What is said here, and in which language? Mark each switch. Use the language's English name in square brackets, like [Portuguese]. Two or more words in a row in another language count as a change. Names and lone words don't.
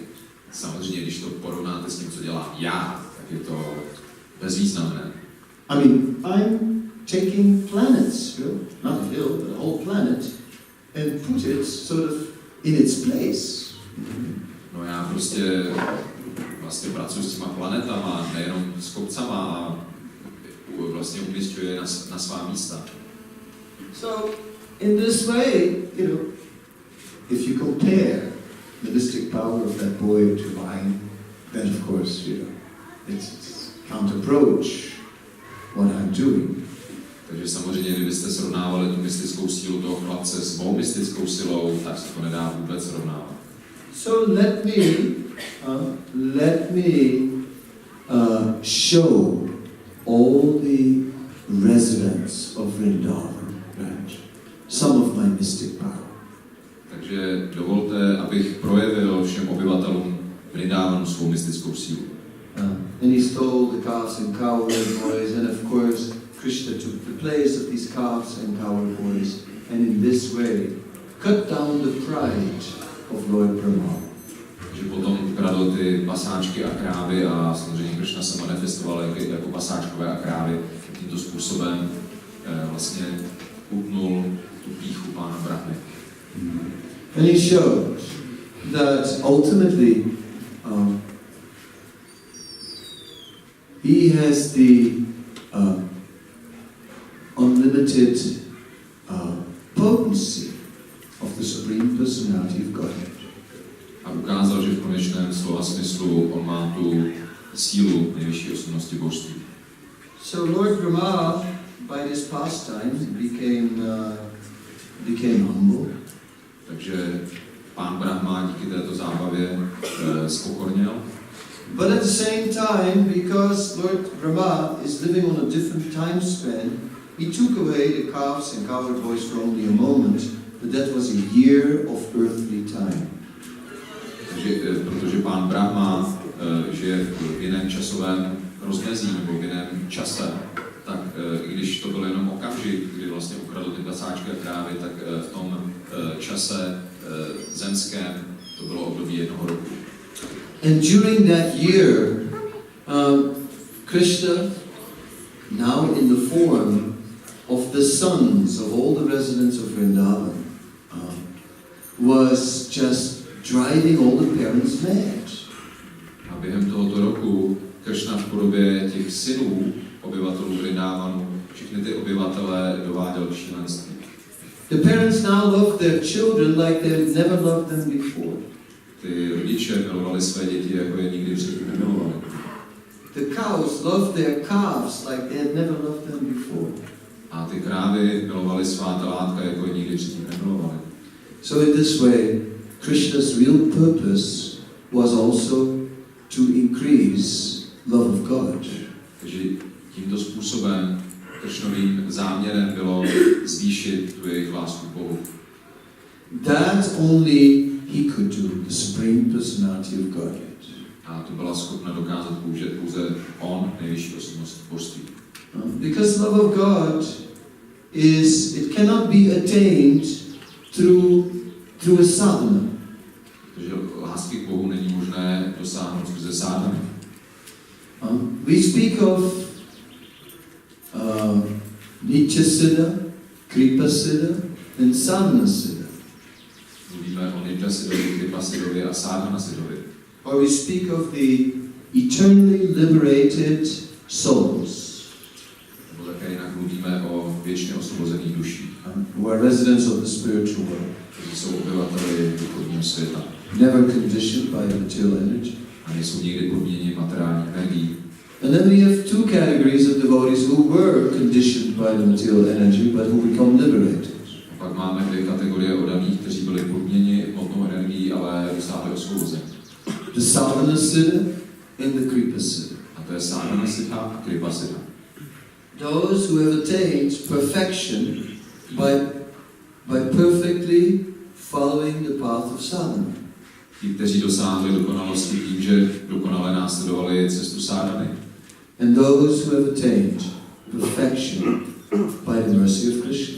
[Czech] Samozřejmě, když to porovnáte s tím, co dělám já, tak je to bezvýznamné. [English] I mean, I'm taking planets, you know, not a hill, but a whole planet, and put it sort of in its place. [Czech] No já prostě vlastně pracuji s těma planetama, nejenom s kopcama a vlastně umisťuji je na svá místa. [English] So, in this way, you know, if you compare the mystic power of that boy to mine, then of course, you know, it can't approach what I'm doing. [Czech] Takže samozřejmě, kdybyste srovnávali tu mystickou sílu toho chlapce s mou mystickou silou, tak se to nedá vůbec srovnávat. [English] So let me show all the residents of Vrindavan, right? Some of my mystic power. [Czech] Takže dovolte, abych projevil všem obyvatelům Vrindavanu svou mystickou sílu. [English] And he stole the calves and cowherd boys, and of course Krishna took the place of these calves and cowherd boys, and in this way cut down the pride of Lord Brahma. [Czech] Takže potom ukradl ty pasáčky a krávy a samozřejmě Krishna se manifestoval jako pasáčkové a krávy. Tímto způsobem vlastně utnul tu pýchu pána Brahmy. [English] And he showed that ultimately he has the unlimited potency of the Supreme Personality of Godhead. [Czech] A ukázal, že v konečném slova smyslu on má tu sílu nejvyšší osobnosti božství. [English] So Lord Brahma by this pastime became humble. [Czech] Takže pán Brahma díky této zábavě zpokorněl. [English] But at the same time, because Lord Rama is living on a different time span, he took away the calves and cowherd boys for only a moment, but that was a year of earthly time. [Czech] Takže, protože pán Brahma žije v jiném časovém rozmezí nebo v jiném čase, tak i když to byl jenom okamžik, kdy vlastně ukradl ty kasáčky a krávy, tak v tom čase zemském to bylo období jednoho roku. [English] And during that year, Krishna, now in the form of the sons of all the residents of Vrindavan, was just driving all the parents mad. [Czech] A během tohoto roku Krishna v podobě těch synů obyvatelů Vrindávanu všechny ty obyvatele dováděl k šílenství. [English] The parents now loved their children like they had never loved them before. [Czech] Ty rodiče milovali své děti, jako je nikdy předtím nemilovali. [English] The cows loved their calves like they had never loved them before. [Czech] A ty krávy milovali svá telátka, jako je nikdy předtím nemilovali. [English] So in this way, Krishna's real purpose was also to increase love of God. [Czech] Takže tímto způsobem Krishnovým záměrem bylo zvýšit tu jejich lásku k Bohu. [English] That only he could do, the Supreme Personality of Godhead. [Czech] A to byla schopna dokázat pouze on, nejvyšší osobnost božství. [English] Because love of God it cannot be attained through a sadhana. [Czech] Takže lásky k Bohu není možné dosáhnout skrze sadhany. [English] We speak of [Sanskrit] Nitya Siddha, Kripa Siddha, [English] and [Sanskrit] Sadhana Siddha. [Czech] Mluvíme o [Sanskrit] Nitya Siddhovi, Kripa Siddhovi [Czech] a [Sanskrit] Sadhana Siddhovi. [English] Or we speak of the eternally liberated souls. [Czech] Nebo také jinak mluvíme o věčně osvobozených duších. [English] Who are residents of the spiritual world. [Czech] Kteří jsou obyvateli duchovního světa. [English] Never conditioned by the material energy. [Czech] A nejsou nikdy podmíněni materiální energií. [English] And then we have two categories of devotees who were conditioned by the material energy, but who become liberated. [Czech] A pak máme dvě kategorie oddaných, kteří byli podmíněni hmotnou energií, ale dosáhli osvobození. [English] The [Sanskrit] Sadhana Siddha [English] and the [Sanskrit] Kripa Siddha. [Czech] A to je [Sanskrit] Sadhana Siddha [Czech] a [Sanskrit] Kripa Siddha. [English] Those who have attained perfection by perfectly following the path of sadhana. [Czech] Ti, kteří dosáhli dokonalosti tím, že dokonale následovali cestu sadhany. [English] And those who have attained perfection by the mercy of Krishna.